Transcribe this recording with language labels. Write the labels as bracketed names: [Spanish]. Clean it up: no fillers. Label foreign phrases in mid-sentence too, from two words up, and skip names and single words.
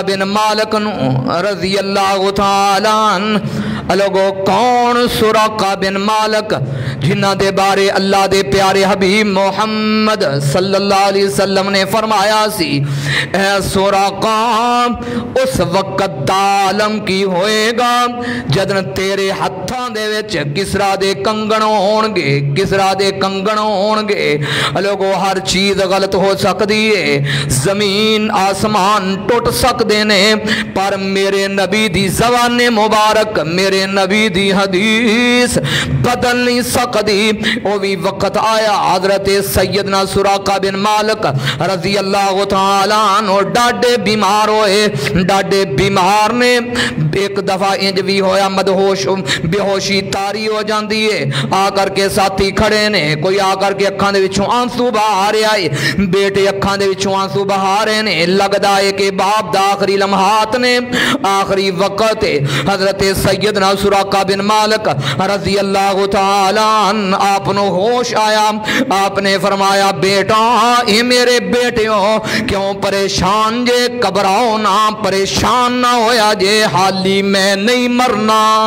[Punjabi] بن مالک نو رضی اللہ تعالی عنہ لوگو کون سراقہ بن مالک جنہ دے بارے اللہ دے پیارے حبیب محمد صلی اللہ علیہ وسلم نے فرمایا سی اے سراقہ اس وقت دالم کی ہوئے گا جدن تیرے ہتھاں دے وچ کسرا دے کنگن ہون گے لوگو ہر چیز غلط ہو سکتی ہے زمین آسمان ٹوٹ سکتے نے پر میرے نبی دی زبان مبارک میرے نبی دی حدیث بدل نہیں سکتی وہ بھی وقت آیا حضرت سیدنا سراقہ بن مالک رضی اللہ تعالیٰ عنہ ڈاڈے بیمار ہوئے ڈاڈے بیمار نے ایک دفعہ انج بھی ہویا مدہوش بے ہوشی تاری ہو جاندی ہے آ کر کے ساتھی کھڑے نے کوئی آ کر کے اکھاں دے وچوں آنسو بہا رہا ہے بیٹے اکھاں دے وچوں آنسو بہا رہے نے لگدا ہے کہ باپ دا آخری لمحات نے آخری وقت ہے حضرت سیدنا سراقہ بن مالک رضی اللہ تعالیٰ عنہ آپ نو ہوش آیا آپ نے فرمایا بیٹا اے میرے بیٹیوں کیوں پریشان جے گھبراؤ نہ پریشان نہ ہویا جے حالی میں نہیں مرنا